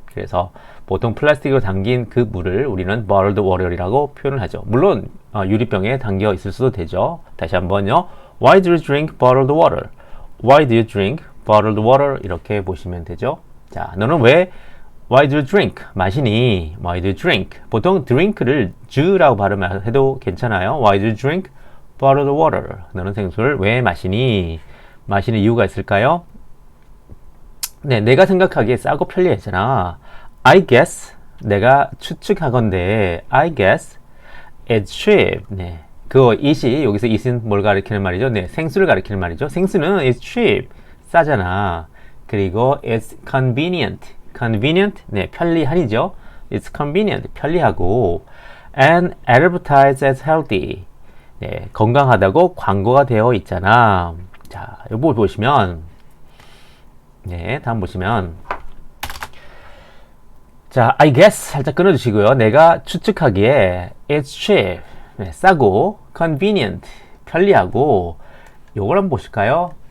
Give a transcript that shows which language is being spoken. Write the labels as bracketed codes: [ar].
[ko] 그래서 보통 플라스틱으로 담긴 그 물을 우리는 bottled water이라고 표현을 하죠. 물론 유리병에 담겨 있을 수도 되죠. 다시 한번요. [en] Why do you drink bottled water? Why do you drink bottled water? [ko] 이렇게 보시면 되죠. 자, 너는 왜 [en] Why do you drink? [ko] 마시니? [en] Why do you drink? [ko] 보통 drink를 주라고 발음해도 괜찮아요. [en] Why do you drink bottled water? [ko] 너는 생수를 왜 마시니? 마시는 이유가 있을까요? 네, 내가 생각하기에 싸고 편리하잖아. [en] I guess, [ko] 내가 추측하건대 [en] I guess it's cheap. [ko] 네, 그 it이 여기서 it은 뭘 가리키는 말이죠? 네, 생수를 가리키는 말이죠. 생수는 [en] it's cheap, [ko] 싸잖아. 그리고 [en] it's convenient. [ko] convenient, 네, 편리한이죠. [en] it's convenient, [ko] 편리하고 [en] and advertised as healthy. [ko] 네, 건강하다고 광고가 되어 있잖아. 자, 요거 보시면 네, 다음 보시면 자, [en] I guess [ko] 살짝 끊어주시고요. 내가 추측하기에 [en] it's cheap, [ko] 네, 싸고 convenient, 편리하고 요걸 한번 보실까요?